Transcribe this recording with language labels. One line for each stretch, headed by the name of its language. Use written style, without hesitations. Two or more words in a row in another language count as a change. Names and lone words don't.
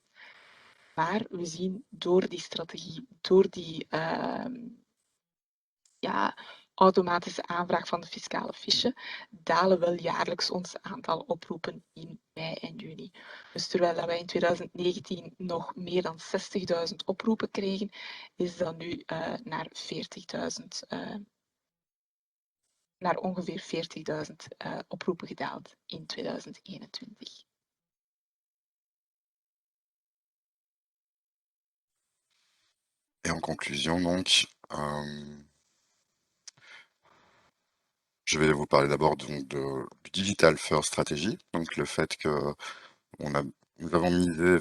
Dutch: Maar we zien door die strategie, door die ja, automatische aanvraag van de fiscale fiche, dalen wel jaarlijks ons aantal oproepen in mei en juni. Dus terwijl dat wij in 2019 nog meer dan 60.000 oproepen kregen, is dat nu naar 40.000, naar ongeveer 40.000 oproepen gedaald in 2021.
French: Et en conclusion, donc, je vais vous parler d'abord donc du
English: Digital First Strategy,
French: donc le fait que on a, nous avons misé